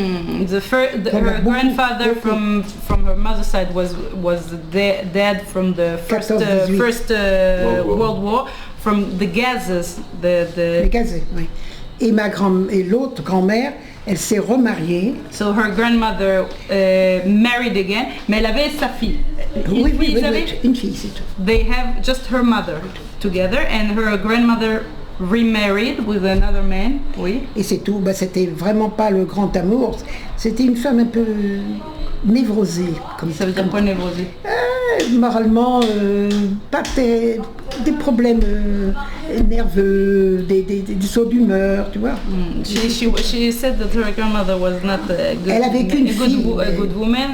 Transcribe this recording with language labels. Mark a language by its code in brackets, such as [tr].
[en] Her grandfather from her mother's side was dead from the first World War, from the gases. [fr] Les gazés, oui. Et l'autre grand-mère, elle s'est remariée. [en] So her grandmother married again, [fr] mais elle avait sa fille. Oui, une fille, c'est tout. [en] They have just her mother together, and her grandmother remarried with another man. [fr] Oui. Et c'est tout. C'était vraiment pas le grand amour. C'était une femme un peu névrosée. Ça veut dire quoi, névrosée? Moralement, pas des problèmes nerveux, des sauts d'humeur, tu vois. [en] She said that her grandmother was not a good woman.